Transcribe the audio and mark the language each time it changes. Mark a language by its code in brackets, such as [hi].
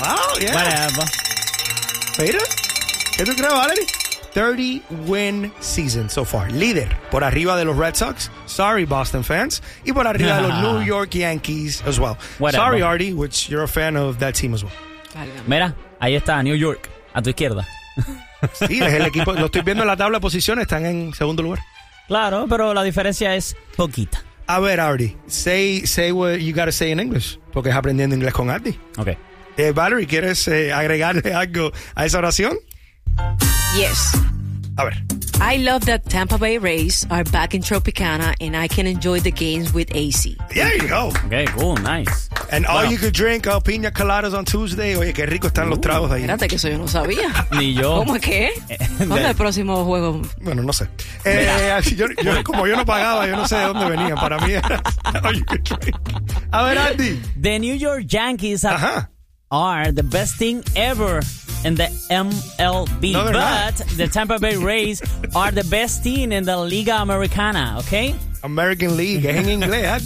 [en] Wow, yeah. Whatever. [es] Peter, ¿qué tú crees, Valery? [en] 30 win season so far. [es] Líder por arriba de los Red Sox. [en] Sorry, Boston fans. [es] Y por arriba de los New York Yankees [en] as well. Whatever. Sorry, Ardy, which you're a fan of that team as well. [es] Mira, ahí está New York, a tu izquierda. Sí, es el equipo. Lo estoy viendo en la tabla de posiciones. Están en segundo lugar. Claro, pero la diferencia es poquita. A ver, Ardy, [en] say what you gotta say in English, [es] porque es aprendiendo inglés con Ardy. [en] Ok. [es] Valery, ¿quieres agregarle algo a esa oración? [en] Yes. [es] A ver. [en] I love that Tampa Bay Rays are back in Tropicana and I can enjoy the games with AC. There you go. Okay, cool, nice. And all you could drink are piña coladas on Tuesday. [es] Oye, qué rico están los tragos ahí. Espérate, que eso yo no sabía. Ni yo. ¿Cómo es que? ¿Cuándo es el próximo juego? Bueno, no sé. Yo, como yo no pagaba, yo no sé de dónde venía. Para mí era [en] all you could drink. [es] A ver, Ardy. [en] The New York Yankees are the best thing ever in the MLB, no, but the Tampa Bay Rays are the best team in the Liga Americana, okay? [es] American League, en inglés,